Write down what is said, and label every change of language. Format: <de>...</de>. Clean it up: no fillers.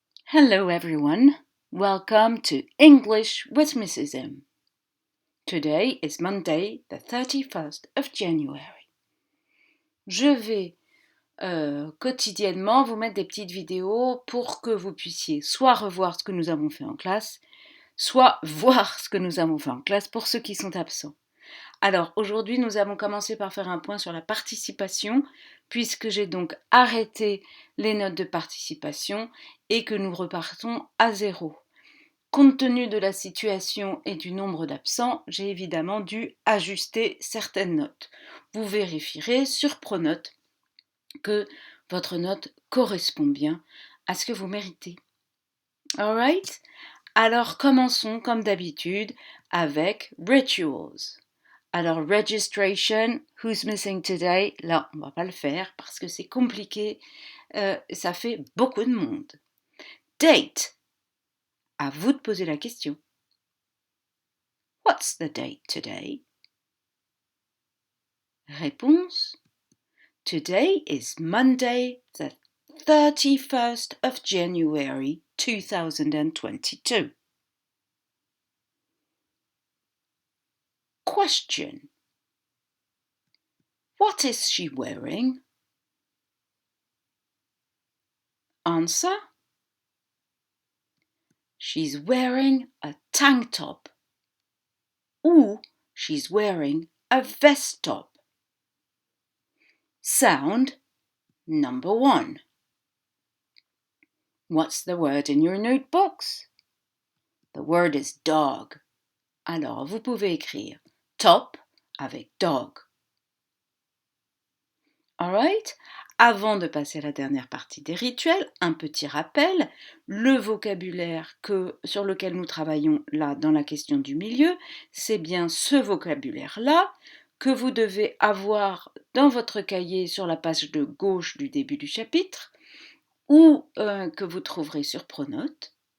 <en>Hello everyone, welcome to English with Mrs. M. Today is Monday, the 31st of January.</en> <fr>Je vais quotidiennement vous mettre des petites vidéos pour que vous puissiez soit revoir ce que nous avons fait en classe, soit voir ce que nous avons fait en classe pour ceux qui sont absents. Alors aujourd'hui nous avons commencé par faire un point sur la participation puisque j'ai donc arrêté les notes de participation et que nous repartons à zéro. Compte tenu de la situation et du nombre d'absents, j'ai évidemment dû ajuster certaines notes. Vous vérifierez sur Pronote que votre note correspond bien à ce que vous méritez.</fr> <en>Alright?</en> <fr>Alors commençons comme d'habitude avec rituals.</fr> <en>Alors registration, who's missing today?</en> <fr>Là, on va pas le faire parce que c'est compliqué, ça fait beaucoup de monde. Date. À vous de poser la question.</fr> <en>What's the date today?</en> <fr>Réponse.</fr> <en>Today is Monday, the 31st of January 2022.</en> <fr>Question.</fr> <en>What is she wearing? Answer. She's wearing a tank top. Ou she's wearing a vest top. Sound number 1. What's the word in your notebooks? The word is dog.</en> <fr>Alors, vous pouvez écrire top avec dog.</fr> <en>Alright?</en> <fr>Avant de passer à la dernière partie des rituels, un petit rappel, le vocabulaire sur lequel nous travaillons là dans la question du milieu, c'est bien ce vocabulaire-là que vous devez avoir dans votre cahier sur la page de gauche du début du chapitre ou que vous trouverez sur Pronote.</fr>